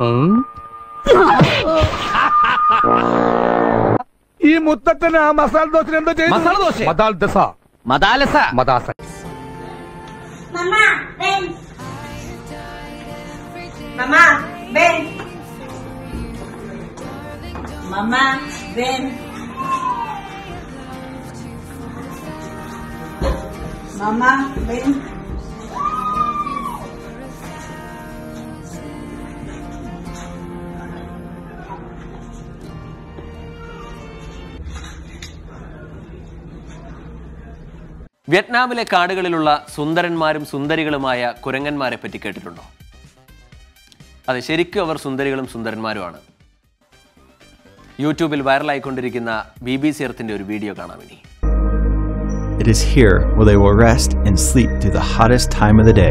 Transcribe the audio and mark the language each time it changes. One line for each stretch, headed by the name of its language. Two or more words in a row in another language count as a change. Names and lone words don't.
Malayalam: ഈ മുത്തച്ഛന് ആ മസാല ദോശ എന്താ ചെയ്യുന്നത്? മദാലസ.
Spanish: Mama, ven. Mamá, ven. Mamá, ven. Mamá, ven.
Malayalam: വിയറ്റ്നാമിലെ കാടുകളിലുള്ള സുന്ദരന്മാരും സുന്ദരികളുമായ കുരങ്ങന്മാരെ പറ്റി കേട്ടിട്ടുണ്ടോ? അതെ, ശരിക്കും അവർ സുന്ദരികളും സുന്ദരന്മാരുമാണ്. യൂട്യൂബിൽ വൈറലായിക്കൊണ്ടിരിക്കുന്ന BBC എർത്തിന്റെ ഒരു വീഡിയോ കാണാം ഇനി.
English: It is here where they will rest and sleep through the hottest time of the day.